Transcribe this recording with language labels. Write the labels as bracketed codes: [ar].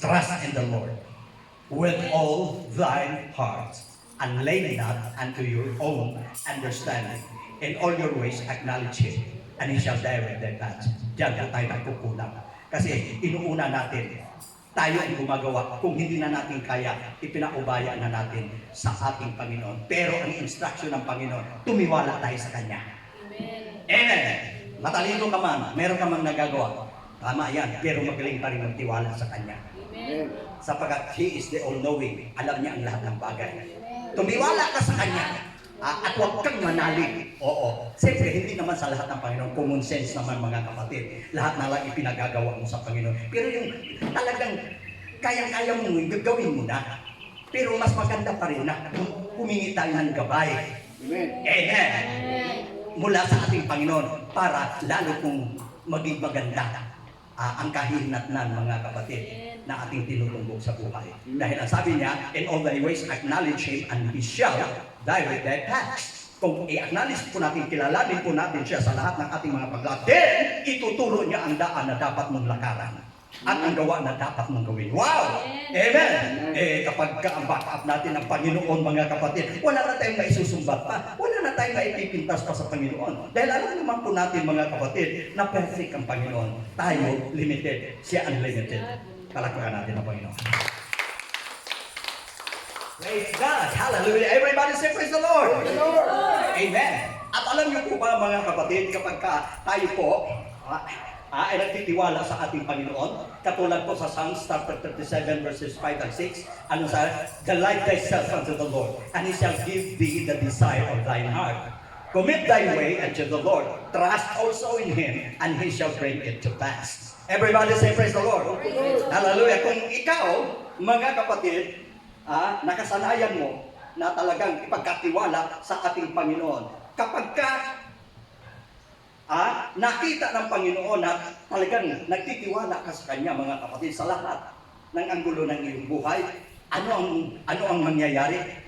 [en] Trust in the Lord with all thine heart, and lean not unto your own understanding. In all your ways acknowledge Him, and He shall direct thy paths. [tl] Diyan po tayo nagkukulang. Kasi inuuna natin, tayo ang gumagawa. Kung hindi na natin kaya, ipinaubaya na natin sa ating Panginoon. Pero ang instruction ng Panginoon, tumiwala tayo sa Kanya. Amen. Amen! Matalino ka man, meron ka man nagagawa. Tama yan, pero magaling pa rin magtiwala sa Kanya. Amen. [en] Sapagkat He is the all-knowing. [tl] Alam niya ang lahat ng bagay. Tumiwala ka sa Kanya. At huwag kang manalig. Oo. Siyempre, hindi naman sa lahat ng Panginoon. Common sense naman mga kapatid. Lahat na lang ipinagagawa mo sa Panginoon. Pero yung talagang kayang-kaya mo, gagawin mo na. Pero mas maganda pa rin na humingi tayo ng gabay. Amen. Amen. Amen. Mula sa ating Panginoon para lalo kung maging maganda ang kahinatnan mga kapatid na ating tinutumbok sa buhay. [en] Dahil ang sabi niya, in all thy ways acknowledge Him and He shall direct thy paths. [tl] Kung i-acknowledge po natin, kilalanin po natin siya sa lahat ng ating mga paglakad, then ituturo niya ang daan na dapat mong lakaran at ang gawa na dapat mong gawin. Wow! Amen! Kapag ang backup natin ang Panginoon mga kapatid, wala na tayong maisusumbat pa. Wala na tayong maipipintas pa sa Panginoon. Dahil alam naman po natin mga kapatid na perfect ang Panginoon. Tayo limited. Siya unlimited. Palakpakan natin ang Panginoon. [en] Praise God! Hallelujah! Everybody say praise the Lord! Praise the Lord! [tl] Amen! At alam niyo po ba mga kapatid, kapag tayo po ay nagtitiwala sa ating Panginoon, katulad po sa Psalms chapter 37 verses 5 and 6, ano sa, delight thyself unto the Lord, and He shall give thee the desire of thine heart. [en] Commit thy way unto the Lord, trust also in Him, and He shall bring it to pass. Everybody say praise the Lord. Hallelujah. [tl] Kung ikaw, mga kapatid, nakasanayan mo na talagang ipagkatiwala sa ating Panginoon, kapag ka nakita ng Panginoon na talagang nagtitiwala ka sa Kanya mga kapatid sa lahat ng anggulo ng iyong buhay, ano ang mangyayari?